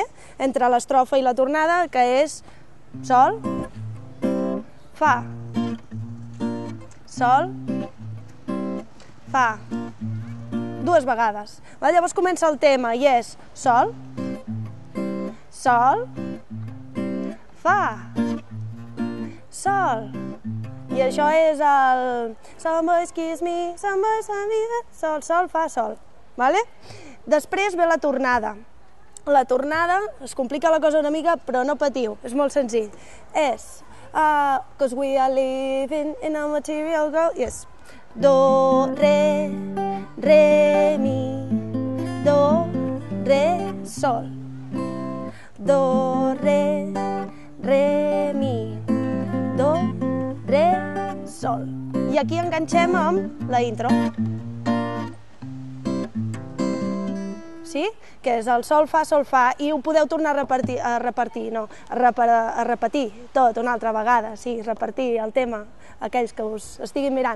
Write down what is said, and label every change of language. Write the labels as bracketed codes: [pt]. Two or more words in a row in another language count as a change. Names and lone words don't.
[ca] Entre l'estrofa i la tornada, que és sol, fa, sol, fa, 2 vegades. Llavors comença el tema i és sol, sol, fa, sol. I això és el [en] some boys kiss me, some boys love me, [ca] sol, sol, fa, sol. Vale? Després ve la tornada. La tornada, es complica la cosa una mica, però no patiu, és molt senzill. És, [en] cause we are living in a material world, yes. [ca] Do, re, mi, do, re, sol. Do, re, mi, do, re, sol. I aquí enganxem amb la intro. Sí? Que és el sol, fa, i ho podeu tornar a repetir tot una altra vegada, sí, repetir el tema, aquells que us estiguin mirant.